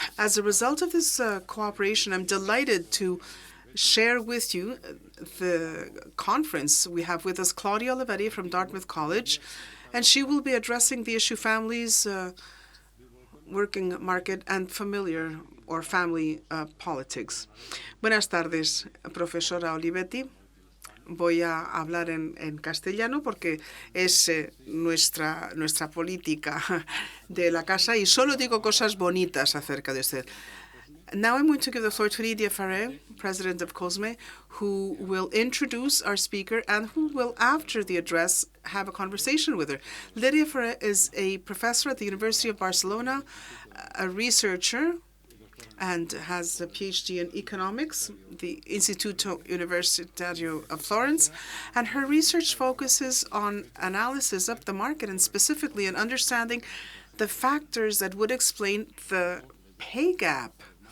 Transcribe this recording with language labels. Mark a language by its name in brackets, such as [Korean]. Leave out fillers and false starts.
[English] As a result of this cooperation, I'm delighted to share with you the conference. We have with us Claudia Olivetti from Dartmouth College, and she will be addressing the issue families, working market, and familiar or family politics. [Spanish] Buenas tardes, profesora Olivetti. Voy a hablar en castellano porque es nuestra política de la casa y solo digo cosas bonitas acerca de usted. [English] Now I'm going to give the floor to Lidia Farré, President of Cosme, who will introduce our speaker and who will, after the address, have a conversation with her. Lidia Farré is a professor at the University of Barcelona, a researcher, and has a PhD in economics, the Instituto Universitario of Florence, and her research focuses on analysis of the market and specifically in understanding the factors that would explain the pay gap.